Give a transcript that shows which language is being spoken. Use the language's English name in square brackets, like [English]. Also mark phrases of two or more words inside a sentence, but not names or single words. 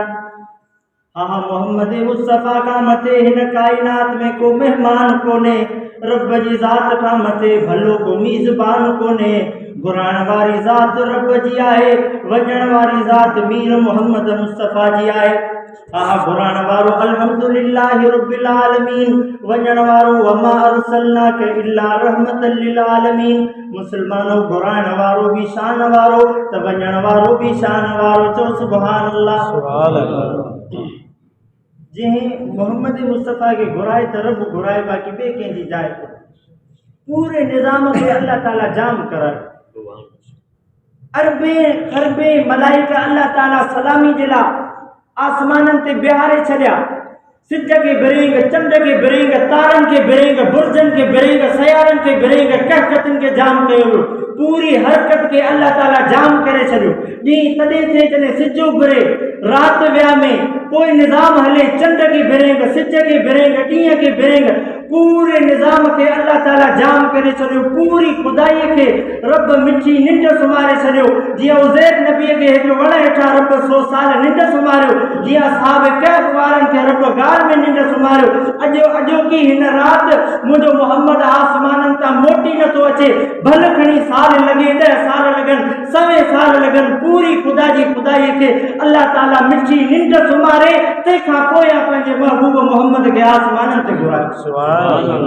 [Sindhi] हा मोहम्मद मुस्तफ़ा खां मथे हिन काइनात में को मेहमान कोन्हे। रब जी ज़ात खां मथे भलो को मीज़बान कोन्हे। घुराइण वारी ज़ात रब जी आहे, वञण वारी ज़ात मीर मोहम्मद मुस्तफ़ा जी आहे। घुराइण वारो [Arabic] الحمد لله رب العالمين, [Sindhi] वञण वारो [Arabic] وما أرسلناك إلا رحمة للعالمين. [Sindhi] मुसलमानों घुराइण वारो भी शान वारो त वञण वारो भी शान वारो। चो [Arabic] سبحان الله. [Sindhi] जंहिं मोहम्मद मुस्तफ़ा के घुराए त रब घुराए, बाक़ी ॿिए कंहिंजी जाइ पूरे निज़ाम खे अल्लाह ताला जाम कराए। अरबे खरबे मलाइका अल्लाह ताला सलामी जे ला आसमाननि ते बिहारे छॾिया। सिज के बिरेंग, चंड के बिरेंग, तारनि के बिरेंग, बुर्जनि के बिरेंग, सयारनि के बिरेंग, कहकतनि के जाम कयो। पूरी हरकत के अल्लाह ताला जाम करे छॾियो। ॾींहुं तॾहिं थिए जॾहिं सिज उभरे, राति विया में पोइ निज़ाम हले। चंड के बिरेंग, सिज के बिरेंग, ॾींहं के बिरेंग, पूरे निज़ाम खे अल्लाह ताला जाम करे छॾियो, पूरी खुदाईअ खे रब मिठी निंड सुम्हारे छॾियो। जीअं उज़ैर नबीअ खे हिकु वण हेठां रब 100 साल निंड सुम्हारियो, जीअं असहाब कहफ़ वारनि खे रब गाल में निंड सुम्हारियो। अॼोकी हिन राति मुंहिंजो मोहम्मद आसमाननि तां मोटी नथो अचे, भल खणी साल लॻे, 10 साल लॻनि, 100 साल लॻनि, पूरी खुदा जी खुदाईअ खे अल्लाह ताला मिठी निंड सुम्हारे तंहिंखां पोइ पंहिंजे महबूब मोहम्मद खे आसमाननि ते घुरायो।